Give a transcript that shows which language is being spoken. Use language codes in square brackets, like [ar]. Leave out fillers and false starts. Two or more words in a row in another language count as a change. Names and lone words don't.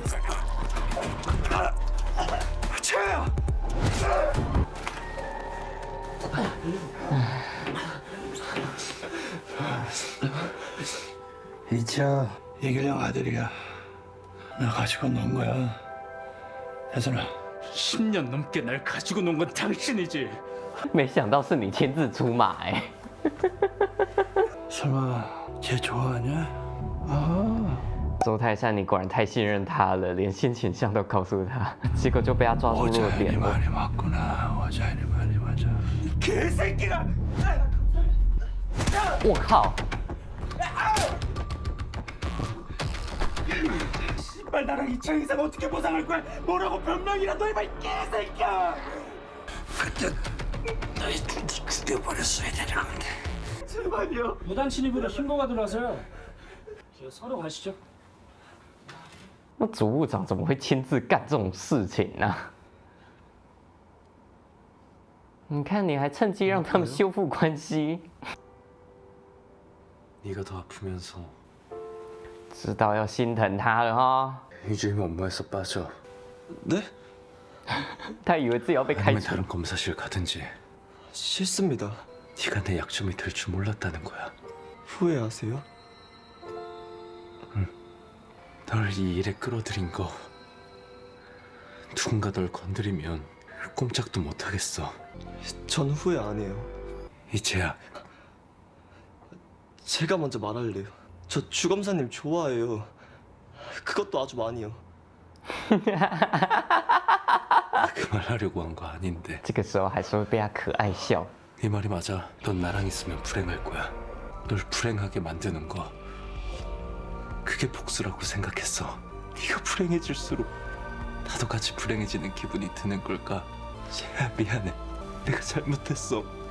[ko] 이차 이길령 아들이야. 나 가지고 논 거야. 혜선아. 10년 넘게 날 가지고 논 건 당신이지. [zh] 没想到是你亲自出马哎！ [ko] 설마 쟤 좋아하냐? 아. [zh] 周泰山，你果然太信任他了，连性倾向都告诉他，结果就被他抓住弱 [ko] 오자연이 [zh] 点了。 [ko] 말이 맞구나. 오자연이 말이 맞아. 개새끼가! [zh] 我靠！ [ko] 씨발 나랑 이창 이상 어떻게 보상할 거야? 뭐라고 변명이라도 해봐 이 개새끼야! 그때 너희 둘 다 죽여버렸어야 되는 건데. 제발요. 무단 침입으로 신고가 들어와서요. 서로 가시죠. [zh] 那组务长怎么会亲自干这种事情呢、你看，你还趁机让他们修复关系， [ko] 네가 더 아프면서 [zh] 知道要心疼他了哈。 [ko] 이주임 업무에서 빠져. 네? [zh] 他以为自己要被开 [ko] 아니면 [zh] 除。 [ko] 다른 검사실 가든지. 싫습니다. 네가 내 약점이 될 줄 몰랐다는 거야. 후회하세요? 널 이 일에 끌어들인 거. 누군가 널 건드리면 꼼짝도 못 하겠어. 전 후회 안 해요. 이채야, 제가 먼저 말할래요. 저 주검사님 좋아해요. 그것도 아주 많이요. 그 말 하려고 한 거 아닌데. [zh] 这个时候还是会被他可爱笑。 [ko] 네 말이 맞아. 넌 나랑 있으면 불행할 거야. 널 불행하게 만드는 거. 그게 복수라고 생각했어. 네가 불행해질수록 나도 같이 불행해지는 기분이 드는 걸까? 쟤야 미안해. 내가 잘못했어.